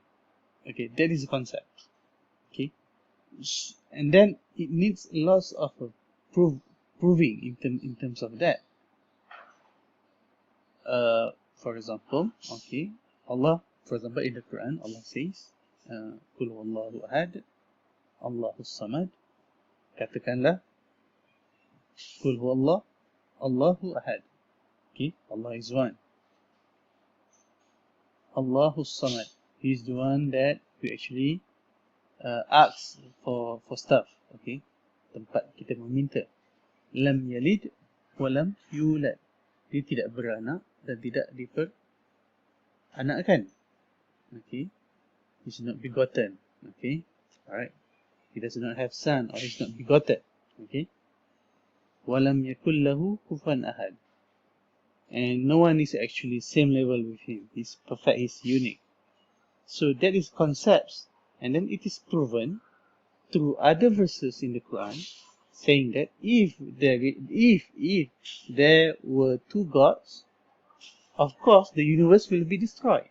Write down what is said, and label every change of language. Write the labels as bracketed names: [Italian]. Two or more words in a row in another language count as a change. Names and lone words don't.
[English] Okay, that is the concept. Okay, and then it needs lots of proving in terms of that. For example, okay, Allah, for example, in the Quran, Allah says, [Arabic] قل هو الله أحد، الله الصمد. [Malay] Katakanlah, [Arabic] قل هو الله، الله أحد. [English] Okay, Allah is one. [Arabic] الله الصمد. [English] He is the one that we actually ask for stuff. [Malay] Okay, tempat kita meminta. [Arabic] لم يلد ولم يولد. [Malay] Dia tidak beranak dan tidak diperanakkan. [English] Okay, he's not begotten. Okay, alright. He does not have son, or he's not begotten. [Arabic] Okay, ولم يكن له كفوا أحد. [English] and no one is actually same level with him. He's perfect, he's unique. So that is concepts, and then it is proven through other verses in the Quran, saying that if there were two gods, of course the universe will be destroyed.